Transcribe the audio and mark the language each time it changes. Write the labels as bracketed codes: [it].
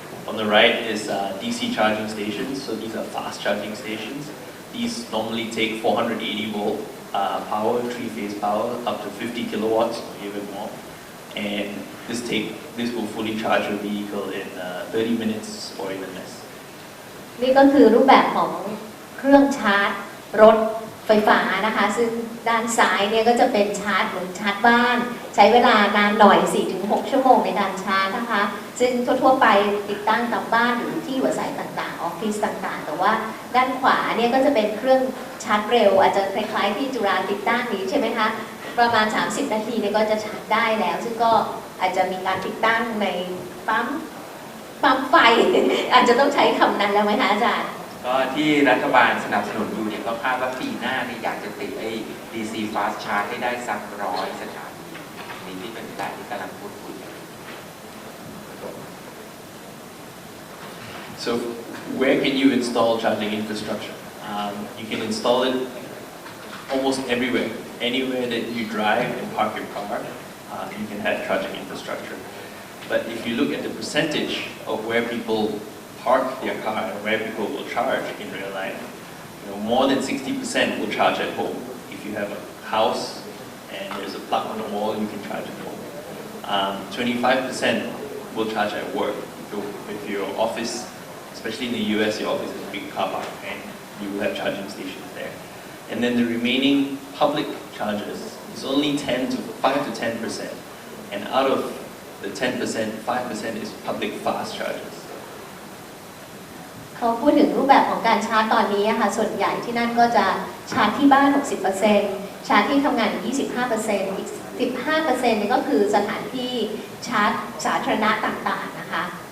[en] On the right is DC charging stations. So these are fast charging stations. These normally take 480 volt power, 3-phase power, up to 50 kilowatts or even more. And this will fully charge your vehicle in 30 minutes or even less. [th] นี่ก็คือรูปแบบของเครื่องชาร์จรถไฟฟ้านะคะซึ่งด้านซ้ายเนี่ยก็จะเป็นชาร์จเหมือนชาร์จบ้านใช้เวลานานหน่อย 4-6 ชั่วโมงในการชาร์จนะคะซึ่งทั่วๆไปติดตั้งตามบ้านหรือที่อยู่อาศัยต่างๆออฟฟิศต่างๆแต่ว่าด้านขวาเนี่ยก็จะเป็นเครื่องชาร์จเร็วอาจจะคล้ายๆที่จุฬาติดตั้งนี้ใช่ไหมคะ ประมาณ30นาทีเนี่ยก็จะชาร์จได้แล้วซึ่งก็อาจจะมีการติดตั้งในปั๊มไฟ อาจจะต้องใช้คำนั้นแล้วไหมคะอาจารย์ ก็ที่รัฐบาลสนับสนุนอยู่เนี่ยก็คาดว่าปีหน้านี่อยากจะติดไอ้ DC Fast Charge ให้ได้สัก100 สถานีนี่ที่เป็นแผนที่กำลังพูดคุยกัน [en] So where can you install charging infrastructure? You can install it almost everywhere. Anywhere that you drive and park your car, you can have charging infrastructure. But if you look at the percentage of where people park their car and where people will charge in real life, more than 60% will charge at home. If you have a house and there's a plug on the wall, you can charge at home. 25% will charge at work. If your office, especially in the US, your office is a big car park and you will have charging stations there. And then the remaining public chargers is only 5 to 10%. And out of the 10%, 5% is public fast chargers. [th] เขาพูดถึงรูปแบบของการชาร์จตอนนี้ค่ะส่วนใหญ่ที่นั่นก็จะชาร์จที่บ้าน 60% ชาร์จที่ทำงานอีก 25% อีก 15% นี่ก็คือสถานที่ชาร์จสาธารณะต่างๆนะคะ